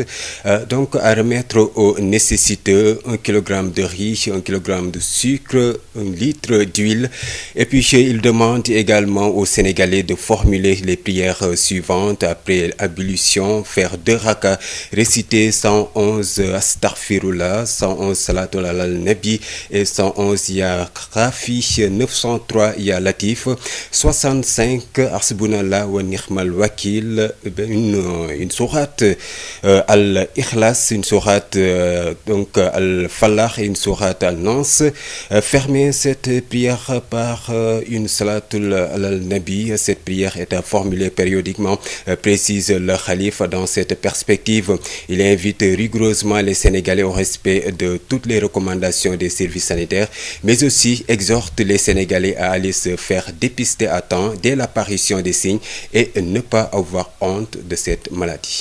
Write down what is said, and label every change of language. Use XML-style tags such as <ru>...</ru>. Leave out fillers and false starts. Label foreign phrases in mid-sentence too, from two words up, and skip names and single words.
<fr>Donc à remettre aux nécessiteux 1 kg de riz, 1 kg de sucre, 1 litre d'huile. Et puis il demande également aux Sénégalais de formuler les prières suivantes après ablution, faire 2 rakas, réciter 111 astaghfirullah, 111</fr> <ar>الصلاة على النبي</ar> <fr>et 111</fr> <ar>يا رافع,</ar> <fr>903</fr> <ar>يا لطيف,</ar> <fr>65</fr> <ar>حسبنا الله ونعم الوكيل,</ar> <fr>une sourate al-Ikhlas, une sourate al-Falah et une sourate al-Nas. Fermez cette prière par une</fr> <ar>الصلاة على النبي.</ar> <fr>Cette prière est à formuler périodiquement, précise le khalife. Dans cette perspective, il invite rigoureusement les Sénégalais au respect de toutes les recommandations des services sanitaires, mais aussi exhorte les Sénégalais à aller se faire dépister à temps dès l'apparition des signes et ne pas avoir honte de cette maladie.</fr>